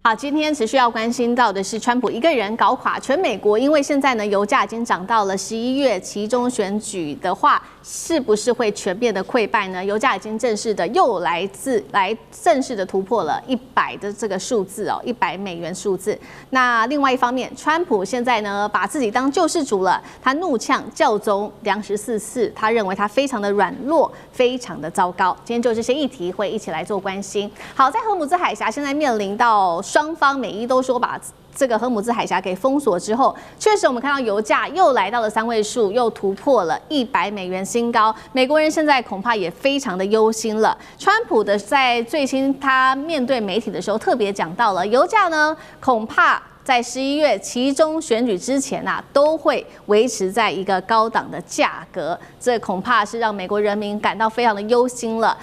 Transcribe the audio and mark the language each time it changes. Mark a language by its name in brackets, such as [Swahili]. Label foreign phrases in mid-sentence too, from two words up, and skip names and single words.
[Chinese] 好，今天持續要關心到的是川普一個人搞垮全美國，因為現在呢，油價已經漲到了11月期中選舉的話，是不是會全面的潰敗呢？油價已經正式的又正式的突破了100的這個數字哦，100美元數字。那另外一方面，川普現在呢把自己當救世主了，他怒嗆教宗梁14世，他認為他非常的軟弱，非常的糟糕。今天就這些議題會一起來做關心。好，在荷姆茲海峽現在面臨到雙方美伊都說把這個荷姆茲海峽給封鎖之後，確實我們看到油價又來到了3位數，又突破了100美元新高。美國人現在恐怕也非常的憂心了。川普的在最新他面對媒體的時候特別講到了，油價呢恐怕在11月期中選舉之前都會維持在一個高檔的價格，這恐怕是讓美國人民感到非常的憂心了。